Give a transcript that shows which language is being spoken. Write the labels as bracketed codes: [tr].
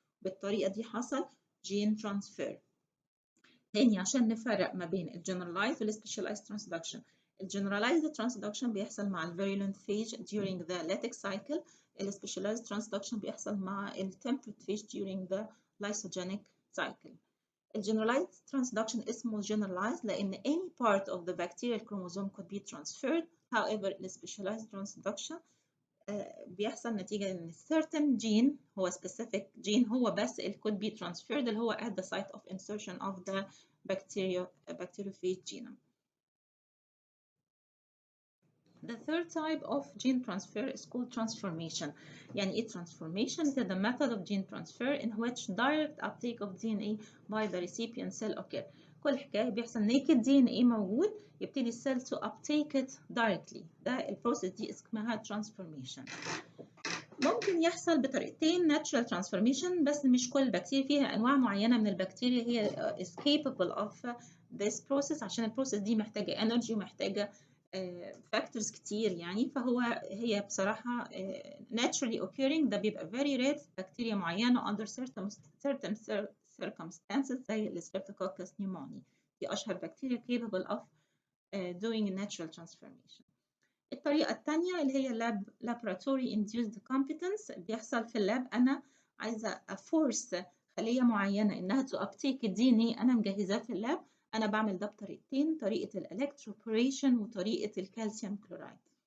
[ar] بالطريقه دي حصل جين ترانسفير. تاني عشان نفرق ما بين الجنرالايزد والسبيشالايزد ترانسدكشن. الجنرالايزد ترانسدكشن بيحصل مع الفيرولنت فيج [en] during the lytic cycle. [ar] السبيشالايزد ترانسدكشن بيحصل مع التمبريت فيج [en] during the lysogenic cycle. [ar] الجنرالايزد ترانسدكشن اسمه generalized لأن [en] any part of the bacterial chromosome could be transferred. [ar] However, السبيشالايزد ترانسدكشن بيحصل نتيجة إن certain gene هو specific gene هو بس [en] it could be transferred [ar] اللي هو [en] at the site of insertion of the bacteriophage genome. The third type of gene transfer is called transformation. [ar] يعني إيه transformation? [en] It is the method of gene transfer in which direct uptake of DNA by the recipient cell occur. [ar] كل حكاية بيحصل naked DNA موجود يبتدي السيل [en] to uptake it directly. [ar] ده البروسيس دي اسمها transformation. ممكن يحصل بطريقتين natural transformation، بس مش كل البكتيريا، فيها انواع معينه من البكتيريا هي [en] is capable of this process [ar] عشان البروسيس دي محتاجه energy ومحتاجه factors كتير يعني. هي بصراحه naturally occurring ده بيبقى very rare في بكتيريا معينه [en] under certain circumstances [ar] زي الستريبتوكوكس pneumoniae. دي اشهر بكتيريا [en] capable of doing natural transformation. [ar] الطريقة الثانية اللي هي [en] laboratory induced competence. [ar] بيحصل في اللاب أنا عايزة أفورس خلية معينة إنها to uptake الدي ان اي، أنا مجهزاه في اللاب. أنا بعمل ده بطريقتين، طريقة الإلكتروبوريشن وطريقة الكالسيوم كلورايد.